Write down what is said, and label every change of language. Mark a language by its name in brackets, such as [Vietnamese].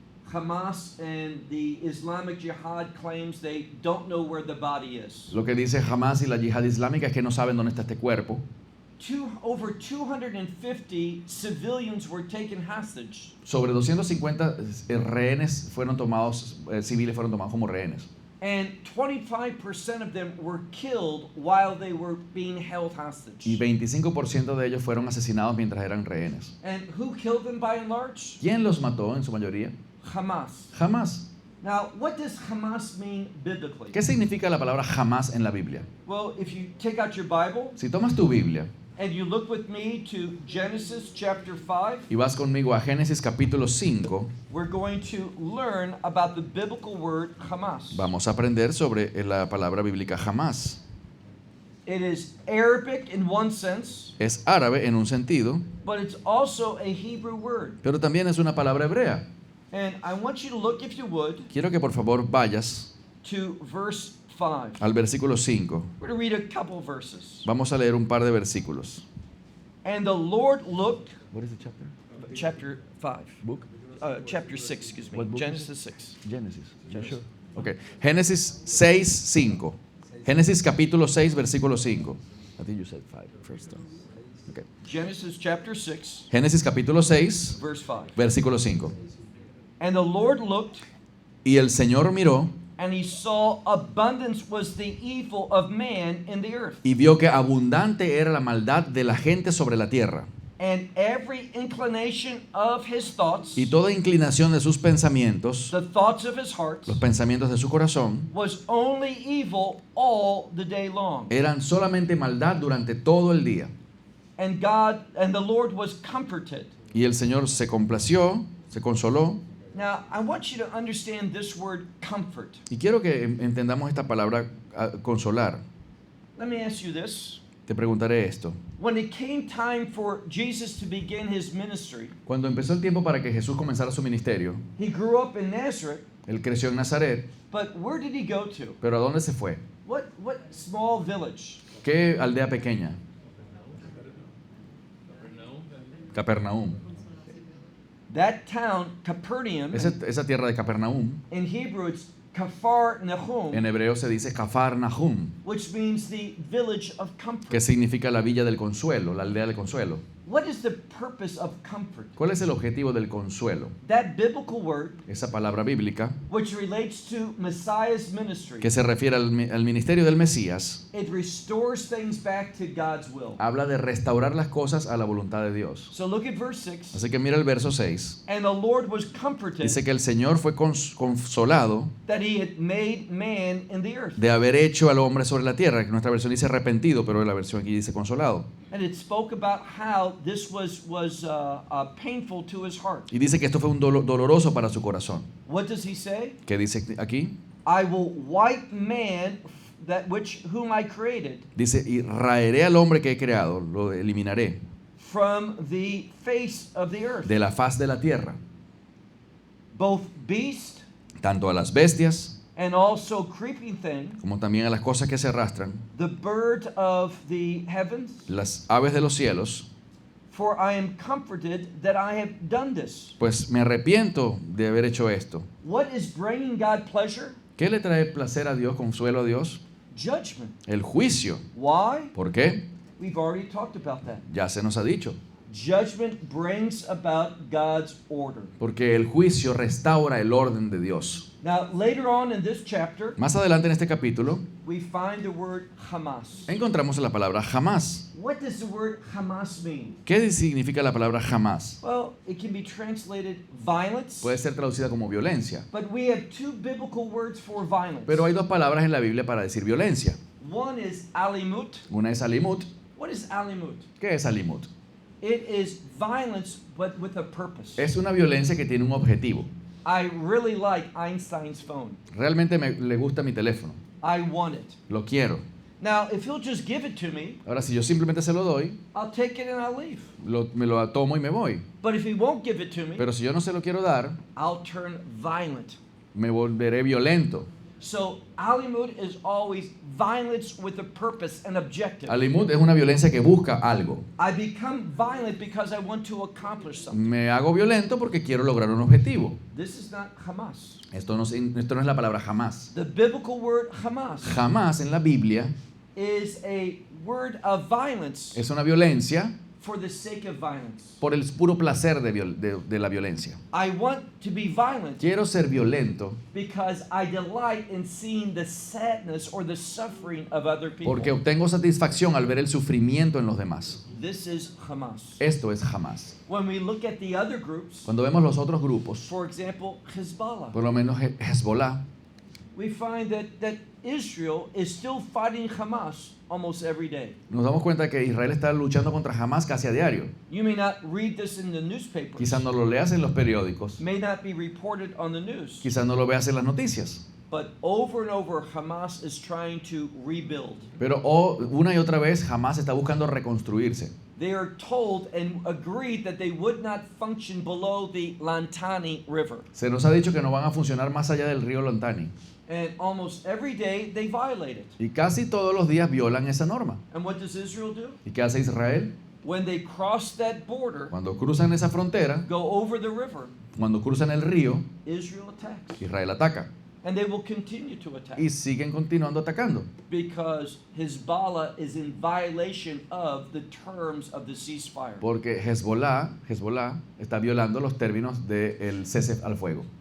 [English] Hamas and the Islamic Jihad claims they don't know where the body is. [Spanish] Lo que dice Hamas y la yihad islámica es que no saben dónde está este cuerpo. [English] Over 250 civilians were taken hostage. [Spanish] Sobre 250 rehenes fueron tomados, civiles fueron tomados como rehenes. [English] And 25% of them were killed while they were being held hostage. [Spanish] Y 25% de ellos fueron asesinados mientras eran rehenes. [English] And who killed them by and large? [Spanish] ¿Quién los mató en su mayoría? [English] Hamas. [Spanish] Hamas. [English] Now, what does Hamas mean biblically? [Spanish] ¿Qué significa la palabra Hamas en la Biblia? [English] Well, if you take out your Bible [Spanish] Si tomas tu Biblia [English] and you look with me to Genesis chapter 5, [Spanish] y vas conmigo a Génesis capítulo 5, [English] we're going to learn about the biblical word Hamas. [Spanish] vamos a aprender sobre la palabra bíblica Hamas. [English] It is Arabic in one sense, [Spanish] Es árabe en un sentido, [English] but it's also a Hebrew word. [Spanish] pero también es una palabra hebrea. [English] And I want you to look, if you would, [Spanish] Quiero que por favor vayas [English] to verse 5. [Spanish] al versículo 5. [English] We're going to read a couple verses. [Spanish] Vamos a leer un par de versículos. [English] And the Lord looked, What is the chapter? chapter 5, Book? chapter 6, excuse me, What book? Genesis 6. [Spanish] Génesis. [English] Genesis. [Spanish] Okay. Génesis 6, 5. Génesis capítulo 6, versículo 5. [English] I think you said 5 first. Okay. Genesis chapter 6, [Spanish] Génesis capítulo 6, [English] verse 5. [Spanish] versículo 5. [English] And the Lord looked, [Spanish] Y el Señor miró [English] and he saw abundance was the evil of man in the earth, [Spanish] y vio que abundante era la maldad de la gente sobre la tierra, [English] and every inclination of his thoughts, [Spanish] y toda inclinación de sus pensamientos, [English] the thoughts of his heart, [Spanish] los pensamientos de su corazón, [English] was only evil all the day long. [Spanish] eran solamente maldad durante todo el día. [English] And God and the Lord was comforted. [Spanish] Y el Señor se complació, se consoló. [English] Now, I want you to understand this word comfort. [Spanish] Y quiero que entendamos esta palabra consolar. [English] Let me ask you this. [Spanish] Te preguntaré esto. [English] When it came time for Jesus to begin his ministry, [Spanish] Cuando empezó el tiempo para que Jesús comenzara su ministerio, [English] he grew up in Nazareth, [Spanish] él creció en Nazaret, [English] but where did he go to? [Spanish] pero ¿a dónde se fue? [English] What small village? [Spanish] ¿Qué aldea pequeña? [English] Capernaum. That town, Capernaum, [Spanish] Esa tierra de Capernaum, [English] in Hebrew it's Kafar Nahum, [Spanish] en hebreo se dice Kafar Nahum, [English] which means the village of [Spanish] que [English] comfort. [Spanish] significa la villa del consuelo, la aldea del consuelo. [English] What is the purpose of comfort? [Spanish] ¿Cuál es el objetivo del consuelo? [English] That biblical word, [Spanish] Esa palabra bíblica [English] which relates to Messiah's ministry, [Spanish] que se refiere al ministerio del Mesías, [English] it restores things back to God's will. [Spanish] habla de restaurar las cosas a la voluntad de Dios. [English] So look at verse 6. [Spanish] Así que mira el verso 6. [English] And the Lord was comforted [Spanish] Dice que el Señor fue consolado [English] that he had made man in the earth. [Spanish] de haber hecho al hombre sobre la tierra. Nuestra versión dice arrepentido, pero la versión aquí dice consolado. [English] And it spoke about how this was painful to his heart. [Spanish] Y dice que esto fue un doloroso para su corazón. [English] What does he say? [Spanish] ¿Qué dice aquí? [English] I will wipe man whom I created [Spanish] Dice, y raeré al hombre que he creado, lo eliminaré [English] from the face of the earth. [Spanish] de la faz de la tierra, [English] Both beast [Spanish] tanto a las bestias [English] and also creeping thing, [Spanish] como también a las cosas que se arrastran, [English] the bird of the heavens, [Spanish] las aves de los cielos, [English] for I am comforted that I have done this. [Spanish] pues me arrepiento de haber hecho esto. [English] What is bringing God pleasure? [Spanish] ¿Qué le trae placer a Dios, consuelo a Dios? [English] Judgment. [Spanish] El juicio. [English] Why? [Spanish] ¿Por qué? [English] We've already talked about that. [Spanish] Ya se nos ha dicho. [English] Judgment brings about God's order. [Spanish] Porque el juicio restaura el orden de Dios. [English] Now, later on in this chapter, [Spanish] Más adelante en este capítulo [English] we find the word Hamas. [Spanish] encontramos la palabra jamás. [English] What does the word Hamas mean? [Spanish] ¿Qué significa la palabra jamás? [English] Well, it can be translated violence, [Spanish] Puede ser traducida como violencia. [English] but we have two biblical words for violence. [Spanish] Pero hay dos palabras en la Biblia para decir violencia. [English] One is alimut. [Spanish] Una es alimut. [English] What is alimut? [Spanish] ¿Qué es alimut? [English] It is violence, but with a purpose. [Spanish] Es una violencia que tiene un objetivo. [English] I really like Einstein's phone. [Spanish] Realmente le gusta mi teléfono. [English] I want it. [Spanish] Lo quiero. [English] Now, if he'll just give it to me, [Spanish] Ahora, si yo simplemente se lo doy, [English] I'll take it and I'll leave. [Spanish] me lo tomo y me voy. [English] But if he won't give it to me, [Spanish] Pero si yo no se lo quiero dar, [English] I'll turn violent. [Spanish] me volveré violento. [English] So, alimut is always violence with a purpose and objective. [Spanish] Alimut es una violencia que busca algo. [English] I become violent because I want to accomplish something. [Spanish] Me hago violento porque quiero lograr un objetivo. [English] This is not Hamas. [Spanish] Esto no es la palabra jamás. [English] The biblical word Hamas [Spanish] Jamás en la Biblia [English] is a word of violence [Spanish] es una violencia [English] for the sake of violence. [Spanish] por el puro placer de la violencia. [English] I want to be violent [Spanish] Quiero ser violento [English] because I delight in seeing the sadness or the suffering of other people. [Spanish] porque obtengo satisfacción al ver el sufrimiento en los demás. [English] This is Hamas. [Spanish] Esto es jamás. [English] When we look at the other groups, [Spanish] Cuando vemos los otros grupos, [English] for example, Hezbollah, [Spanish] por lo menos Hezbollah, [English] we find that Israel is still fighting Hamas almost every day. [Spanish] nos damos cuenta que Israel está luchando contra Hamas casi a diario. [English] You may not read this in the newspapers, [Spanish] Quizás no lo leas en los periódicos, [English] may not be reported on the news, [Spanish] quizás no lo veas en las noticias, [English] But over and over, Hamas is trying to rebuild. [Spanish] Pero una y otra vez Hamas está buscando reconstruirse. [English] They are told and agreed that they would not function below the Lantani River. [Spanish] Se nos ha dicho que no van a funcionar más allá del río Lantani. [English] And almost every day they violate it. [Spanish] Y casi todos los días violan esa norma. [English] And what does Israel do? [Spanish] ¿Y qué hace Israel? [English] When they cross that border, [Spanish] Cuando cruzan esa frontera, [English] go over the river, [Spanish] cuando cruzan el río, [English] Israel attacks. [Spanish] Israel ataca. [English] And they will continue to attack. [Spanish] Y siguen continuando atacando. [English] Because Hezbollah is in violation of the terms of the ceasefire. [Spanish] Porque Hezbollah está violando los términos del cese al fuego.